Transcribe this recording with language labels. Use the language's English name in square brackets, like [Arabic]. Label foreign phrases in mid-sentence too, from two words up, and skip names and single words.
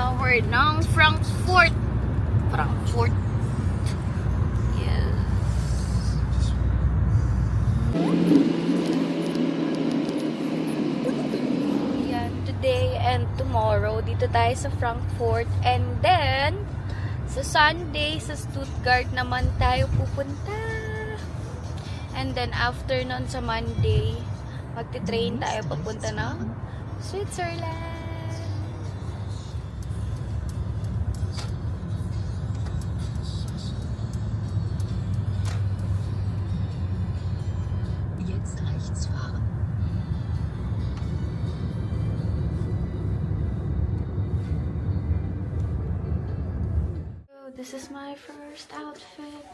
[Filipino] tour ng Frankfurt. Frankfurt. Yes. [English] Yan, today and tomorrow, [Filipino] dito tayo sa Frankfurt. [English] And then, [Filipino] sa Sunday, sa Stuttgart naman tayo pupunta. [English] And then, [Filipino] after nun sa Monday, magti-train tayo papunta ng Switzerland. [German] Jetzt rechts fahren. [English] So, this is my first outfit.